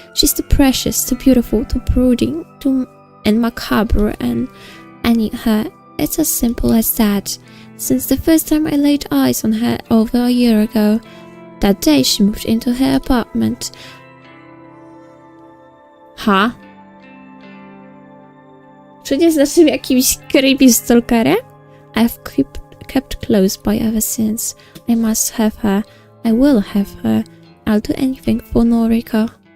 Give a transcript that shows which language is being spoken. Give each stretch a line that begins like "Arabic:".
English: She's too precious, too beautiful, too brooding, and macabre, and I need her. It's as simple as that. Since the first time I laid eyes on her over a year ago, That day she moved into her apartment. Ha?
Polish: Czy nie znaczy jakimś creepy stalkerem?
English: I've kept close by ever since. I must have her. I will have her. I'll do anything for Noriko.